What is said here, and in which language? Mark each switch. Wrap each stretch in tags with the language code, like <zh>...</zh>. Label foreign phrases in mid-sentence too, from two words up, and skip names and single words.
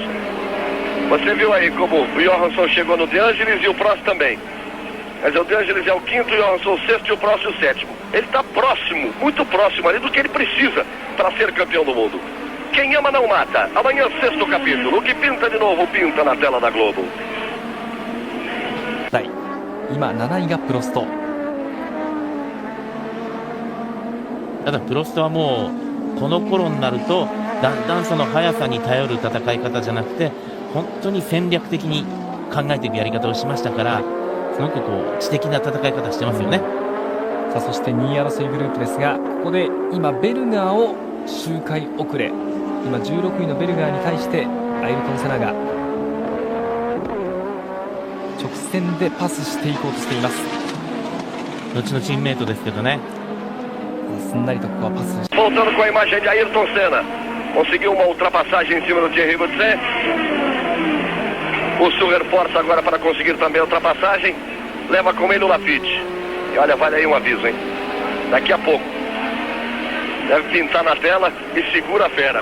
<pt>Você viu aí como o Johansson chegou no De Angelis e o Prost também. Mas o De Angelis é o quinto, o Johansson o sexto e o Prost o sétimo. Ele está próximo, muito próximo ali do que ele precisa para ser campeão do mundo. Quem ama não mata. Amanhã, sexto capítulo. O que pinta de novo, pinta na tela da Globo.</pt> <ja>今7位がプロスト。ただプロストはもうこの頃になるとだんだんその速さに頼る戦い方じゃなくて本当に戦略的に考えていくやり方をしましたからすごく知的な戦い方してますよね。さあそして2位争いグループですが、ここで今ベルガーを周回遅れ、今16位のベルガーに対してアイルトン・セナが直線でパスしていこうとしています。後のチームメイトですけどね。すんなりとここはパス。</ja> <pt>Voltando com a imagem de Ayrton Senna. Conseguiu uma ultrapassagem em cima do Thierry Boutset. O Suger força agora para conseguir também a ultrapassagem. Leva com ele o Laffite. E olha, vale aí um aviso, hein? Daqui a pouco. Deve pintar na tela e segura a fera.</pt>